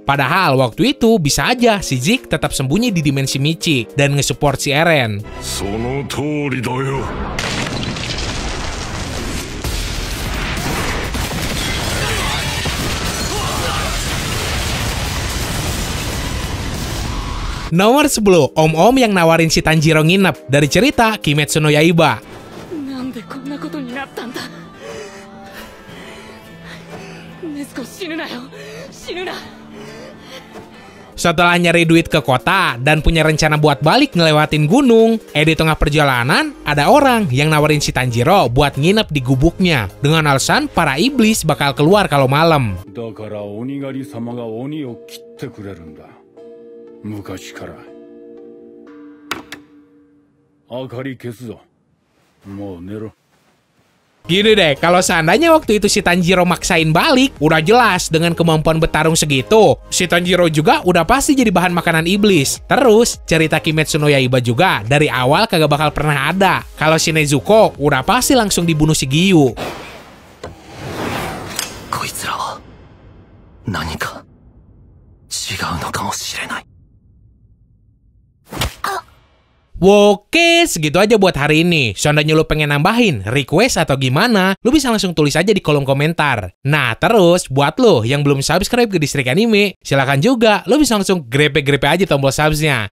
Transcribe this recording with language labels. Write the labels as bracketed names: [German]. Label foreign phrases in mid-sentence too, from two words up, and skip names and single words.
[Indonesian] Padahal waktu itu bisa aja si Zeke tetap sembunyi di dimensi Michi dan nge-support si Eren. [Japanese] その通りだよ [Indonesian] Nomor 10, Om-Om yang nawarin si Tanjiro nginep dari cerita Kimetsu no Yaiba. [Japanese] なんでこんなことになったんだ。ネズコ死ぬなよ。死ぬな。 [Indonesian] Setelah nyari duit ke kota dan punya rencana buat balik ngelewatin gunung, di tengah perjalanan ada orang yang nawarin si Tanjiro buat nginep di gubuknya dengan alasan para iblis bakal keluar kalau malam. [Japanese] だから鬼狩り様が鬼を切ってくれるんだ昔から明かり消すぞもう寝ろ [Indonesian] Gini deh, kalau seandainya waktu itu si Tanjiro maksain balik, udah jelas dengan kemampuan bertarung segitu, si Tanjiro juga udah pasti jadi bahan makanan iblis. Terus, cerita Kimetsu no Yaiba juga dari awal kagak bakal pernah ada. Kalau si Nezuko udah pasti langsung dibunuh si Giyu. [Japanese] こいつらは何か違うのかもしれない。 [Indonesian] Oke, segitu aja buat hari ini. Seandainya lu pengen nambahin, request atau gimana, lu bisa langsung tulis aja di kolom komentar. Nah, terus buat lu yang belum subscribe ke Distrik Anime, silakan juga lu bisa langsung grepe-grepe aja tombol subsnya.